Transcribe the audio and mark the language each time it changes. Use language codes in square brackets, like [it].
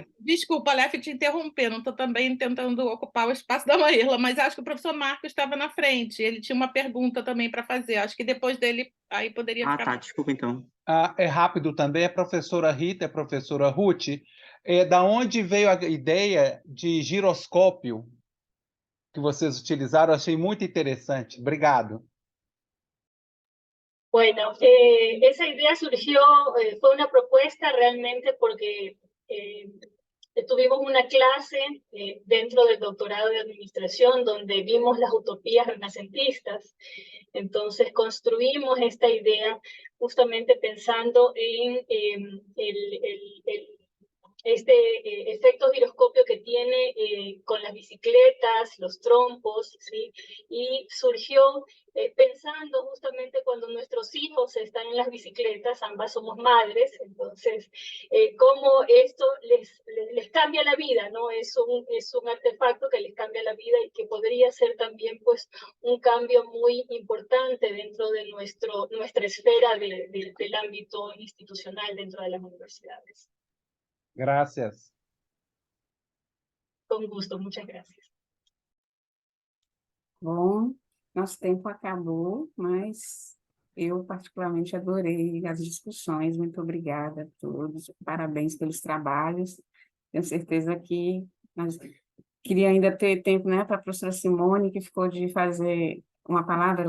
[pt] que, desculpa, Lef, te interromper, não estou também tentando ocupar o espaço da Maírla, mas acho que o professor Marcos estava na frente, ele tinha uma pergunta também para fazer, acho que depois dele aí poderia ficar... Tá, desculpa então. É rápido também, a professora Rita e a professora Ruth. Da onde veio a ideia de giroscópio que vocês utilizaram? Eu achei muito interessante. Obrigado. [es] Bueno, esa idea surgió, fue una propuesta realmente porque tuvimos una clase dentro del doctorado de administración donde vimos las utopías renacentistas. Entonces construimos esta idea justamente pensando en este efecto giroscopio que tiene con las bicicletas, los trompos, ¿sí? Y surgió pensando justamente cuando nuestros hijos están en las bicicletas, ambas somos madres, entonces cómo esto les cambia la vida, ¿no? Es un artefacto que les cambia la vida y que podría ser también pues un cambio muy importante dentro de nuestra esfera del ámbito institucional dentro de las universidades. Gracias. Con gusto, muchas gracias. [pt] Bom, nosso tempo acabou, mas eu particularmente adorei as discussões. Muito obrigada a todos. Parabéns pelos trabalhos. Tenho certeza que nós queria ainda ter tempo, né, para a professora Simone, que ficou de fazer uma palavra.